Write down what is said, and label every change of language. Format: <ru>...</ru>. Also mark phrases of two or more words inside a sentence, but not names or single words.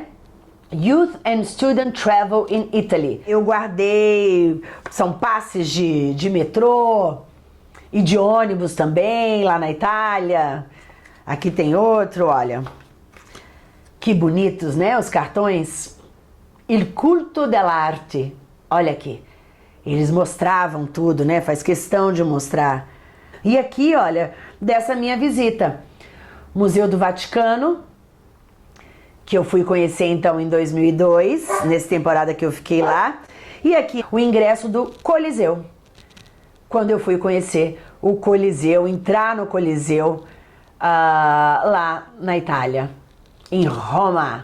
<en>Youth and Student Travel in Italy.</en> <pt>Eu guardei, são passes de metrô e de ônibus também, lá na Itália. Aqui tem outro, olha. Que bonitos, né, os cartões.</pt> <it>Il culto dell'arte.</it> <pt>Olha aqui. Eles mostravam tudo, né, faz questão de mostrar. E aqui, olha, dessa minha visita. Museu do Vaticano, que eu fui conhecer então em 2002, nessa temporada que eu fiquei lá. E aqui o ingresso do Coliseu, quando eu fui conhecer o Coliseu, entrar no Coliseu lá na Itália, em Roma.</pt>